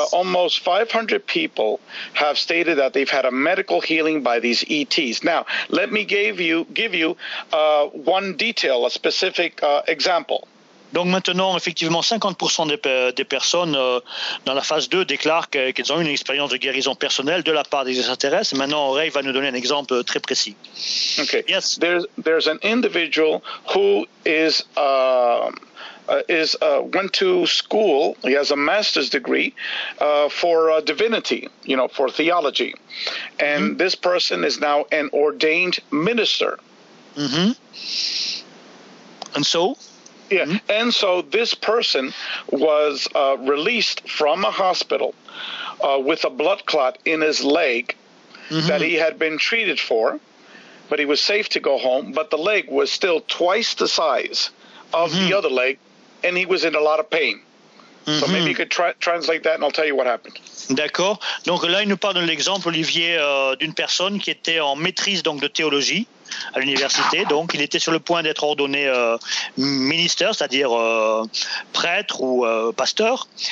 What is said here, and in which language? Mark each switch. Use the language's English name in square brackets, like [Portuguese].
[English] Almost 500 people have stated that they've had a medical healing by these ETs. Now, let me give you one detail, a specific example. [French] Donc maintenant, effectivement, 50% des personnes dans la phase 2 déclarent qu'elles ont eu une expérience de guérison personnelle de la part des extraterrestres. Maintenant, Ray va nous donner un exemple très précis. [English] Okay. Yes. There's an individual who is went to school. He has a master's degree for divinity, you know, for theology. And mm-hmm. this person is now an ordained minister. Mm-hmm. And so? Yeah. Mm-hmm. And so this person was released from a hospital with a blood clot in his leg mm-hmm. that he had been treated for, but he was safe to go home. But the leg was still twice the size of mm-hmm. the other leg, and he was in a lot of pain. So maybe you could translate that and I'll tell you what happened. [French] D'accord. Donc là, il nous parle de l'exemple, Olivier, d'une personne qui était en maîtrise donc, de théologie à l'université. Donc, il était sur le point d'être ordonné ministre, c'est-à-dire prêtre ou pasteur.